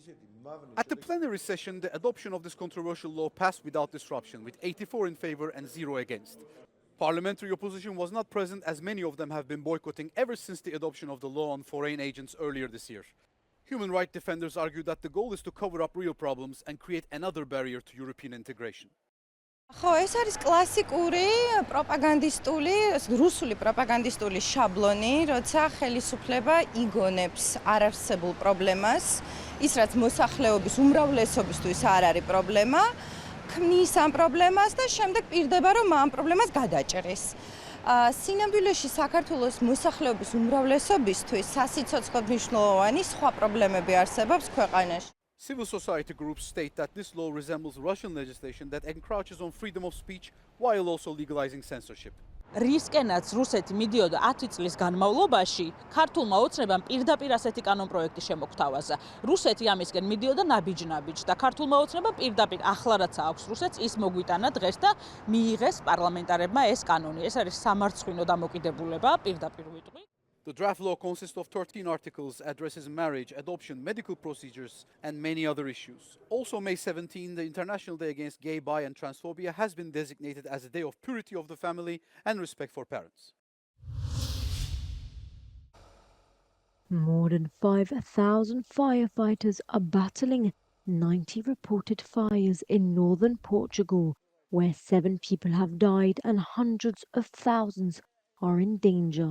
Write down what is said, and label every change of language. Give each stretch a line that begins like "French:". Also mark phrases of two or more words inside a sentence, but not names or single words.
English: At the plenary session, the adoption of this controversial law passed without disruption, with 84 in favor and 0 against. Parliamentary opposition was not present, as many of them have been boycotting ever since the adoption of the law on foreign agents earlier this year. Human rights defenders argue that the goal is to cover up real problems and create another barrier to European integration.
Georgian: ხო, ეს არის კლასიკური პროპაგანდისტული, რუსული პროპაგანდისტული შაბლონი, როცა ხელისუფლება იგონებს არარსებულ პრობლემას, ის რაც მოსახლეობის უმრავლესობისთვის არ არის პრობლემა, ქმნის ამ პრობლემას და შემდეგ პირდება, რომ ამ პრობლემას გადაჭრის. სინამდვილეში საქართველოს მოსახლეობის უმრავლესობისთვის სასიცოცხლოდ მნიშვნელოვანი სხვა პრობლემები არსებობს ქვეყანაში.
English: Civil society groups state that this law resembles Russian legislation that encroaches on freedom of speech while also legalizing censorship.
Georgian: რისკენაც რუსეთი მიდიოდა 10 წლის განმავლობაში, ქართულმა ოცნებამ პირდაპირ ასეთი კანონპროექტი შემოგთავაზა. რუსეთი ამისკენ მიდიოდა ნაბიჯ-ნაბიჯ და ქართულმა ოცნებამ პირდაპირ ახლა რაც აქვს რუსეთს, ის მოგვიტანა დღეს და მიიღეს პარლამენტარებმა ეს კანონი. ეს არის სამარცხვინო დამოკიდებულება, პირდაპირ ვიტყვი.
English: The draft law consists of 13 articles, addresses marriage, adoption, medical procedures, and many other issues. Also, May 17, the International Day Against Gay, Bi, and Transphobia has been designated as a day of purity of the family and respect for parents. More than 5,000 firefighters are battling 90 reported fires in northern Portugal, where 7 people have died and hundreds of thousands are in danger.